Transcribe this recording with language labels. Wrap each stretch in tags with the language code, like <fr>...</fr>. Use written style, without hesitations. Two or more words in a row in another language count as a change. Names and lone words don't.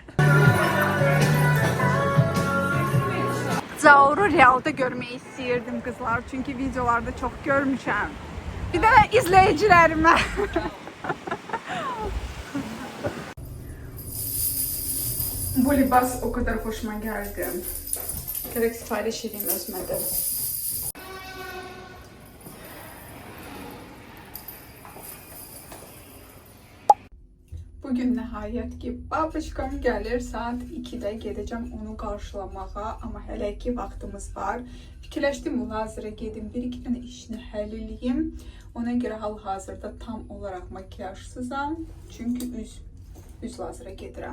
<az>Zauru realda görmək istəyirdim qızlar, çünki videolarda çox görmüşəm. Bir də izləyicilərimə.</az> <tr>Bu libas o kadar hoşuma geldi. Gerek sipariş edeyim özümde.</tr> <az>Bugün nəhayət ki, babuşkam gəlir, saat 2-də gedəcəm onu qarşılamağa, amma hələ ki vaxtımız var. Fikirləşdim, hazıra gedim, bir-iki dənə işini həll eləyim. Ona görə hal-hazırda tam olaraq makiyajsızam, çünki üz lazıra gedirəm.</az>